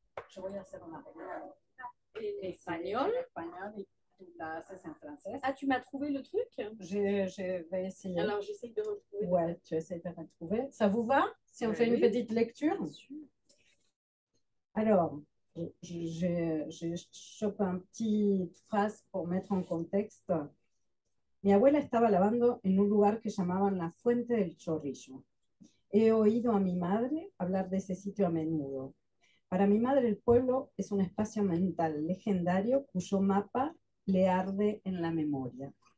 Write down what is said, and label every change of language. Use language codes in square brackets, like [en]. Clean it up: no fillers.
[es] Yo voy a hacer una pequeña [fr] En espagnol. En espagnol [es] y tú la haces en francés. [fr] Ah, tu m'as trouvé le truc? Je vais essayer. Alors, j'essaye de retrouver. Ouais, tu essaies de retrouver. Ça vous va si on fait une petite lecture? Alors, je chope une petite phrase pour mettre en contexte. [es] Mi abuela estaba lavando en un lugar que llamaban la Fuente del Chorrillo. He oído a mi madre hablar de ese sitio a menudo. Para mi madre el pueblo es un espacio mental legendario cuyo mapa le arde en la memoria.